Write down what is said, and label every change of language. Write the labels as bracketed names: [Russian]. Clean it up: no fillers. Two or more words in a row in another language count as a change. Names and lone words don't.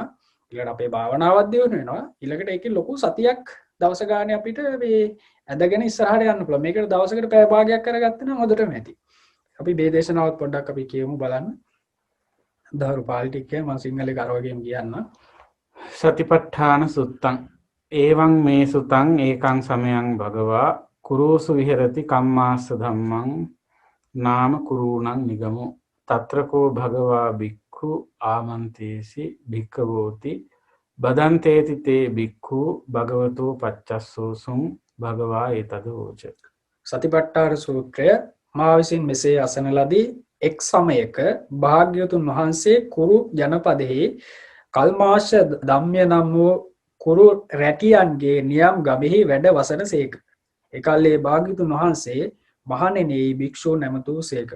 [Sinhala] ඊළඟට අපේ භාවනාවක් දියුණු වෙනවා. ඊළඟට ඒකේ ලොකු සතියක් දවස ගානේ අපිට මේ ඇදගෙන ඉස්සරහට යන්න පුළුවන්. මේකට දවසකට පැය භාගයක් කරගත්තා නම් හොඳටම ඇති. අපි මේ දේශනාවත් පොඩ්ඩක් අපි කියමු බලන්න. දහරු පාලි ටික මම සිංහලේ කරවගෙන් කියන්න. [Pali] සතිපට්ඨාන සුත්තං එවං මේ සුතං ඒකං සමයං භගවා කුරුසු විහෙරති කම්මාස්ස ධම්මං නාම කුරුණං නිගමෝ තත්‍රකෝ භගවා බික්ඛු ආමන්තේසි භික්ඛවෝති බදන්තේති තේ බික්ඛු භගවතෝ පච්චස්සෝසුං භගවා ඒතදෝච. [Sinhala] සතිපට්ඨාන සූත්‍රය මා විසින් මෙසේ අසන ලදී. එක් සමයක භාග්‍යවතුන් වහන්සේ කුරු ජනපදෙහි කල්මාශ ධම්ම්‍ය නම් වූ කුරු රැකියන්ගේ නියම් ගමෙහි වැඩ වසන සේක. එකල්ලේ භාග්‍යවතුන් වහන්සේ මහණෙනි භික්ෂූ නැමතූ සේක.